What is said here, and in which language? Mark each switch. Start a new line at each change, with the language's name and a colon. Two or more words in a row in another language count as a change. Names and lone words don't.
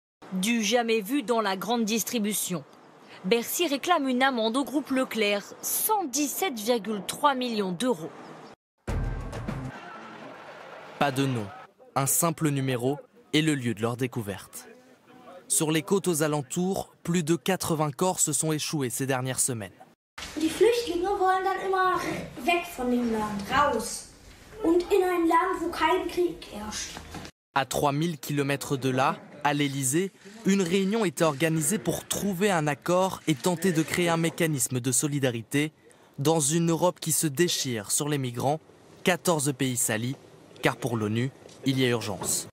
French: Du jamais vu dans la grande distribution. Bercy réclame une amende au groupe Leclerc, 117,3 millions d'euros. Pas de nom, un simple numéro est le lieu de leur découverte. Sur les côtes aux alentours, plus de 80 corps se sont échoués ces dernières semaines.
German: Die Flüchtlinge wollen dann immer weg von dem Land, raus. Und in ein Land, wo kein Krieg herrscht.
French: À 3000 km de là, à l'Elysée, une réunion était organisée pour trouver un accord et tenter de créer un mécanisme de solidarité dans une Europe qui se déchire sur les migrants, 14 pays salis, car pour l'ONU, il y a urgence.